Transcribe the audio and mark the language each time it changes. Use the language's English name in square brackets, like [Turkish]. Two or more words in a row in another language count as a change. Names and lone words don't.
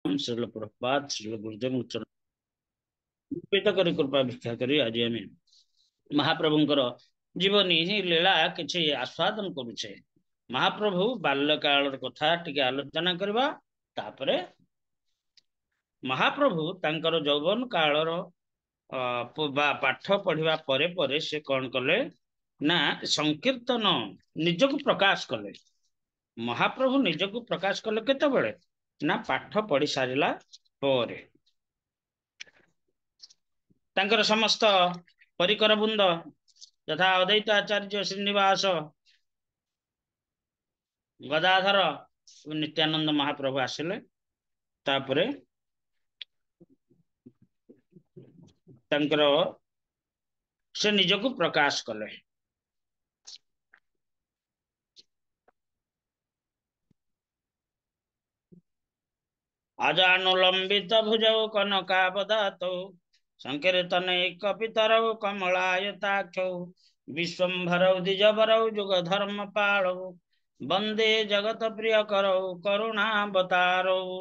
[Odia] ଶ୍ରୀଲ ପ୍ରଭୁପାଦ ଶ୍ରୀଲ ଗୁରୁଦେବ କରି କୃପା ଭିକ୍ଷା କରି ଆଜି ଆମେ ମହାପ୍ରଭୁଙ୍କର ଜୀବନୀ ଏହି ଲୀଳା କିଛି ଆସ୍ୱାଦନ କରୁଛେ। ମହାପ୍ରଭୁ ବାଲ୍ୟ କାଳ କଥା ଟିକେ ଆଲୋଚନା କରିବା। ତାପରେ ମହାପ୍ରଭୁ ତାଙ୍କର ଯୌବନ କାଳର ପାଠ ପଢ଼ିବା ପରେ ପରେ ସେ କଣ କଲେ ନା ସଂକୀର୍ତ୍ତନ ନିଜକୁ ପ୍ରକାଶ କଲେ। ମହାପ୍ରଭୁ ନିଜକୁ ପ୍ରକାଶ କଲେ କେତେବେଳେ ନା ପାଠ ପଢ଼ି ସାରିଲା ପରେ। ତାଙ୍କର ସମସ୍ତ ପରିକର ବୃନ୍ଦ ଯଥା ଅଦ୍ୱୈତ ଆଚାର୍ଯ୍ୟ ଶ୍ରୀନିବାସ ଗଦାଧର ନିତ୍ୟାନନ୍ଦ ମହାପ୍ରଭୁ ଆସିଲେ। ତାପରେ ତାଙ୍କର ସେ ନିଜକୁ ପ୍ରକାଶ କଲେ। [Sanskrit] अजानुलंबित भुजौ कनकावदातौ संकीर्तन कपितरौ कमलायताक्षौ विश्वम्भरौ द्विजवरौ जुगधर्म पालौ वंदे जगत प्रिय करौ करुणावतारौ।